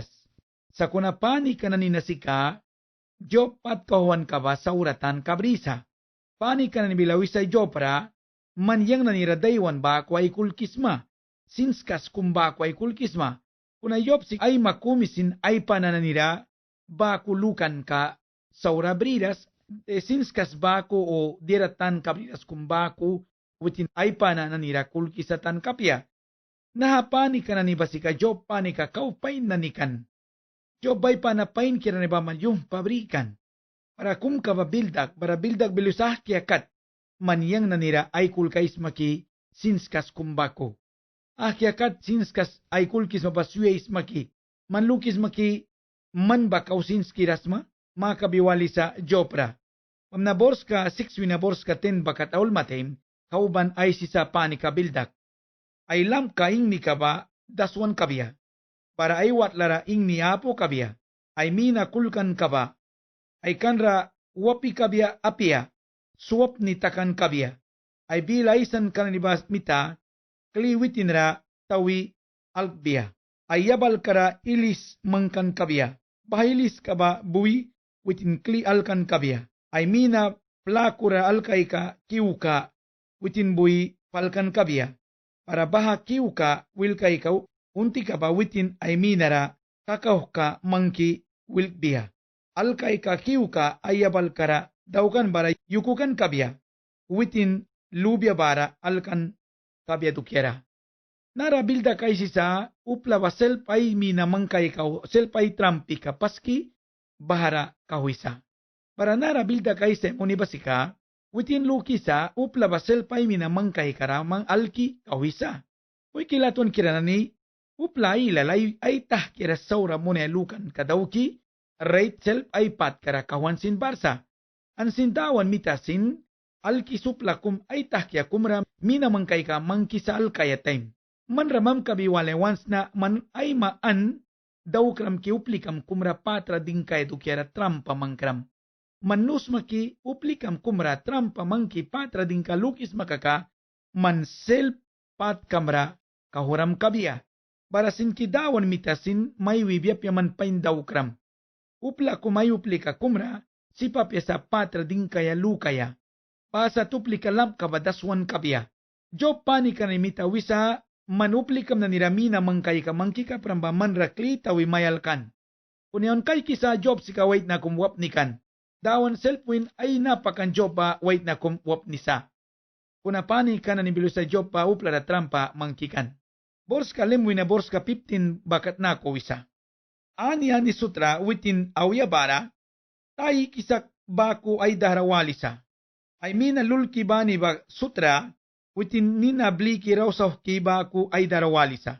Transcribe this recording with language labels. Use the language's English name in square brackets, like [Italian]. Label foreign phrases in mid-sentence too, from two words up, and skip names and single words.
[Mískito] Sa kuna panika naninasika job pat kahuan ka ba sauratan kabrisa. Pani ka na nibilawisa jopra, man yang nanira daywan ba ko ay kulkisma, sinskas kumba ko ay kulkisma, kuna yopsik ay makumisin ay panananira, ba kulukan ka saura bridas, sinskas ba ko o diratan kabridas kumba ko, witin ay panananira kulkisatan kapya. Nahapani ka na nibasika job pani ka kaupain nanikan. Job ay panapain kira nibaman yung pabrikan. Para kum ka bildak, para bildak bilusah kiakat, maniyang nanira ay kulkais maki, sinskas kumbako. Kiakat sinskas ay kulkis mapasuyais maki, manlukis maki, man bakaw sinski rasma, makabiwali sa jopra. Pamnabors ka 6 winabors ka 10 bakat aul matem, kauban ay sisa panika bildak. Ay lam ka ingni ka ba, daswan kabya. Para ay watlara ingni apo kabya, ay mina kulkan ka ba, ay kanra wapi kabya apia, suwap ni takan kabya, ay bilaisan kanibas mita, kliwitin ra tawi alpbia, ay yabal kara ilis mangkan kabya, bahilis ka ba buwi, witin kli alkan kabya, ay mina plakura alkay ka kiuka, witin buwi palkan kabya, para baha kiuka wilkay ka, unti ka ba witin ay minara, kakauh ka mangki wilkbia. Alkay ka kiu ka ayabal kara daukan bara yukukan kabya, witin lubya bara alkan kabya dukyera. Nara bilda kay sisa upla ba selpay minamangkay ka selpay trampi ka paski bahara kahuisa. Para nara bilda kay se unibasika, witin lukisa upla ba selpay minamangkay kara mang alki kahuisa. Uy kilaton kiranani, upla ilalay ay tah kira saura muna lukan kadauki, rate self ay pat kara kawan sin barsa. An sintawan mitasin, alki supla kum ay tahkya kumram minamang kay ka mangkisal kayatem. Man ramam kabiwale once na man ay maan daw kram kiuplikam kumra patra ding kay dukyara trampa mangkram. Manus maki uplikam kumra trampa mangki patra ding kalukis makaka man selpat kamra kahuram kabiya. Barasin kidawan mitasin may wibyap yaman pain daw kram. Upla kumay uplika kumra si papya sa patra ding kaya lukaya. Pasa tuplika lam kabadaswan kabiya. Job panika ni mita wisa manuplikam na niramina mangkay ka mangkika pramba manrakli tawi mayalkan. Kunyon kay kisa Job si kawait na kumwap nikan. Dawan selfwin ay napakan Job pa wait na kumwap nisa. Kuna panika na nibilo sa Job pa upla na trampa mangkikan. Borska limwi na borska 15 bakat na ko wisa. Aniya ni sutra witin awyabara tayi kisak baku ay daharawalisa. Ay mina lulki ba ni ba sutra witin nina bliki raw sa kiba ku ay darawalisa.